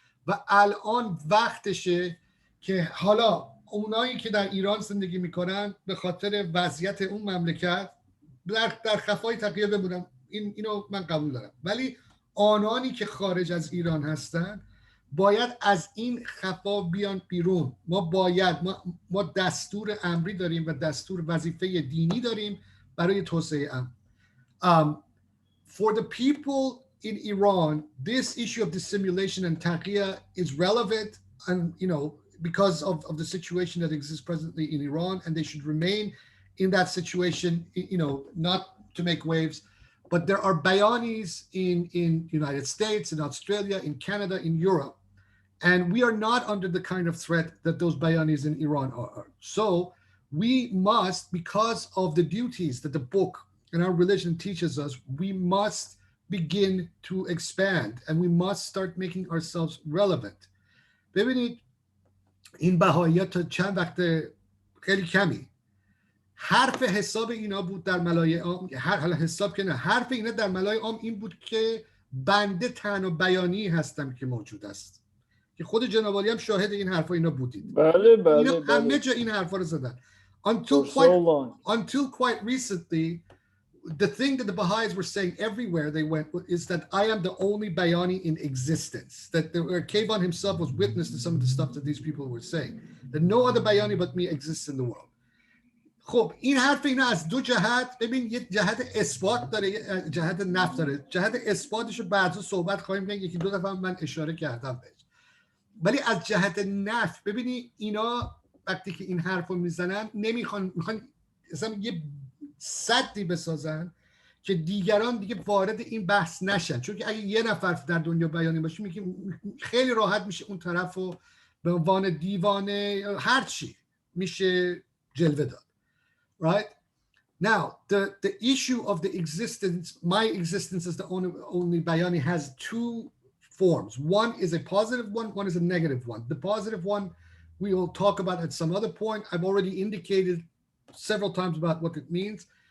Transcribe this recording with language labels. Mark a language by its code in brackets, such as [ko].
[fa] و الان وقتشه که حالا اونایی که در ایران زندگی میکنن به خاطر وضعیت اون مملکت در خفای تقیه بمونن، اینو من قبول دارم، ولی آنانی که خارج از ایران هستن باید از این خفا بیان بیرون. ما دستور امری داریم و دستور وظیفه دینی داریم برای توسعه امن. [en] For the people in Iran, this issue of dissimulation and taqiyya is relevant, and because of the situation that exists presently in Iran, and they should remain in that situation, not to make waves. But there are bayanis in United States, in Australia, in Canada, in Europe, and we are not under the kind of threat that those bayanis in Iran are. So we must, because of the duties that the book and our religion teaches us, we must begin to expand, and we must start making ourselves relevant. [fa] ببینید این بهائیات تا چند وقت خیلی کمی حرف حساب اینا بود در ملای عام، حساب که نه، حرف اینا در ملای عام این بود که بنده تنها بیانی هستم که موجود است، که خود جناب عالی هم شاهد این حرفا اینا بودید. بله. همه جا این حرفا رو زدن. [en] Until quite recently, the thing that the Baha'is were saying everywhere they went is that I am the only Bayani in existence. That Keyvan himself was witness to some of the stuff that these people were saying. That no other Bayani but me exists in the world. [fa] خب این حرف اینا از دو جهت، ببین یه جهت اثبات داره، یه جهت نفی داره. جهت اثباتش رو بعدا صحبت خواهیم کرد، یکی دو دفعه من اشاره کردم بهش. ولی از جهت نفع ببینی اینا وقتی که این حرفو میزنن میخوان اصلا یه سدی بسازن که دیگران دیگه وارد این بحث نشن، چون که اگه یه نفر در دنیا بیانی باشه میگه خیلی راحت میشه اون طرفو به عنوان دیوانه هر چی میشه جلوه داد. [en] Right? Now, the issue of the existence, my existence as the only Bayani has two forms. One is a positive one is a negative one. The positive one we will talk about at some other point. I've already indicated several times about what it means.